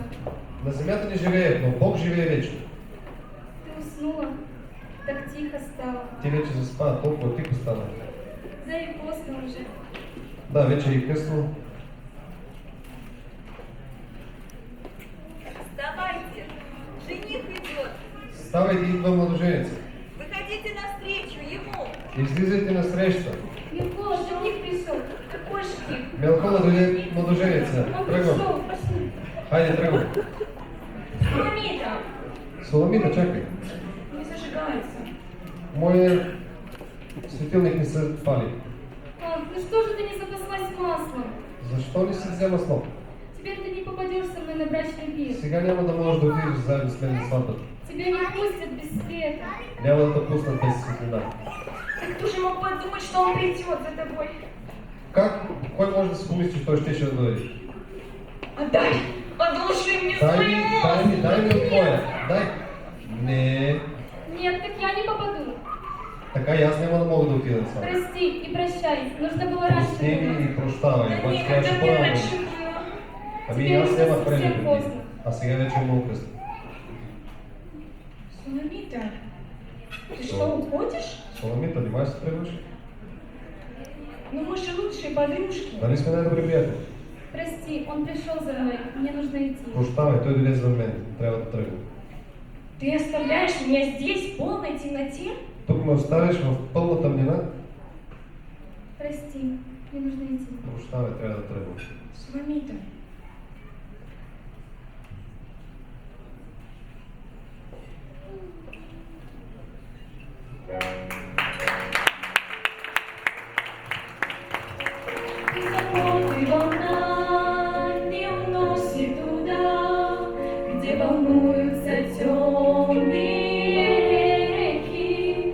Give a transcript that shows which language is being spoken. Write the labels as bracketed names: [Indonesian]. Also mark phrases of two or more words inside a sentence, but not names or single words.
[Bulgarian] На земята не живеят, но Бог живее вечно. [Russian] Ты уснула, так тихо стало. [Bulgarian] Ти вече заспа, толкова тихо стана. [Russian] Да и поздно уже. [Bulgarian] Да, вече е късно. [Russian] Вставайте, жених идет. [Bulgarian] Ставайте, идва младоженец. [Russian] Выходите навстречу ему. [Bulgarian] Излизайте на среща. [Russian] Милко, жених пришел. Какой жених? [Bulgarian] Мелхола дойде младоженеца. [Russian] Он [Bulgarian] Тръгвам. [Russian] пришел, пошли. [Bulgarian] Хайде, тръгвам. Соломита! Соломита, чакай. [Russian] Не зажигается. [Bulgarian] Моят светилник не се пали. [Russian] Ах, ну что же ты не запаслась маслом? [Bulgarian] Защо не си взема масло? [Russian] Теперь ты не попадешь со мной на брачный пир? [Bulgarian] Сега няма да можеш да отидеш заедно с мен на сватбата. [Russian] Тебя не пустят без света. [Bulgarian] Няма да те пуснат без светлина. [Russian] Так кто же мог подумать, что он придет за тобой? [Bulgarian] Как? Кой може да си помисли, че той ще да дойде? [Russian] Отдай! Одолжи мне [Bulgarian] Дай [Russian] свою [Bulgarian] ми, [Russian] мозг! [Bulgarian] дай ми от твоя. Дай. Не. [Russian] Нет, так я не попаду. [Bulgarian] Така и аз няма да мога да отида сам. [Russian] Прости и прощай. Нужно было раньше [Bulgarian] Прости ми [Russian] думать. [Bulgarian] и прощавай. [Russian] Да [Bulgarian] Обаче [Russian] никогда [Bulgarian] трябваше [Russian] не [Bulgarian] по-рано. [Russian] раньше было. [Bulgarian] Ами аз [Russian] Теперь [Bulgarian] нямах [Russian] уже [Bulgarian] време [Russian] совсем [Bulgarian] преди. [Russian] поздно. [Bulgarian] А сега вече е много късно. [Russian] Суламита, ты что, уходишь? [Bulgarian] Соломита, нима се тръгваш? [Russian] Ну мы же лучшие подружки. [Bulgarian] Нали сме най-добри приятели? [Russian] Прости, он пришел за мной. Мне нужно идти. [Bulgarian] Прощавай, той дойде за мен. Трябва да тръгна. [Russian] Ты оставляешь меня здесь, в полной темноте? [Bulgarian] Тук ме оставиш в пълна тъмнина? [Russian] Прости, мне нужно идти. [Bulgarian] Прощавай, трябва да тръгна. [Russian] Суламита. И волна не уносит туда, где волнуются темные реки.